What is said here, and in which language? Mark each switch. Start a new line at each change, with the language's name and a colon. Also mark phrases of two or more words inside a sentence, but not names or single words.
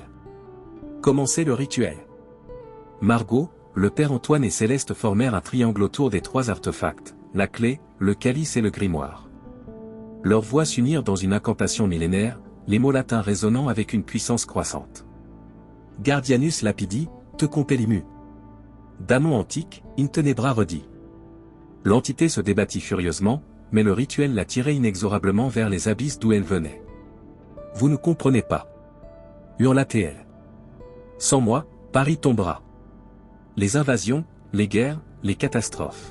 French: Commencez le rituel. Margot, le père Antoine et Céleste formèrent un triangle autour des trois artefacts, la clé, le calice et le grimoire. Leurs voix s'unirent dans une incantation millénaire, les mots latins résonnant avec une puissance croissante.
Latin: Guardianus lapidi, te compellimu. Damon antique, in tenebra redi.
French: L'entité se débattit furieusement, mais le rituel la tirait inexorablement vers les abysses d'où elle venait. Vous ne comprenez pas. Hurla-t-elle. Sans moi, Paris tombera. Les invasions, les guerres, les catastrophes.